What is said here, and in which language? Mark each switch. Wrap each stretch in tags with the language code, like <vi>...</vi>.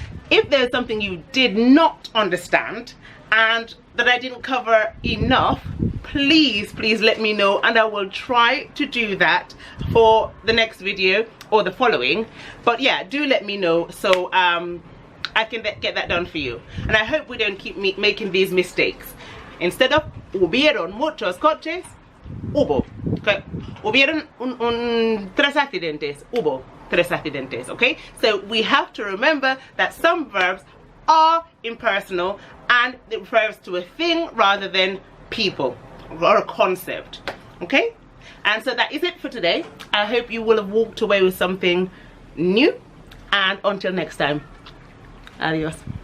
<en>If there's something you did not understand and that I didn't cover enough, please let me know, and I will try to do that for the next video or the following. But yeah, do let me know so I can get that done for you. And I hope we don't keep making these mistakes. Instead of</en> <es>hubieron muchos coches, hubo.</es> <en>Okay?</en> <es>Hubieron tres accidentes, hubo tres accidentes.</es> <en>Okay? So we have to remember that some verbs are impersonal and it refers to a thing rather than people or a concept. Okay? And so that is it for today. I hope you will have walked away with something new, and until next time, adios.</en>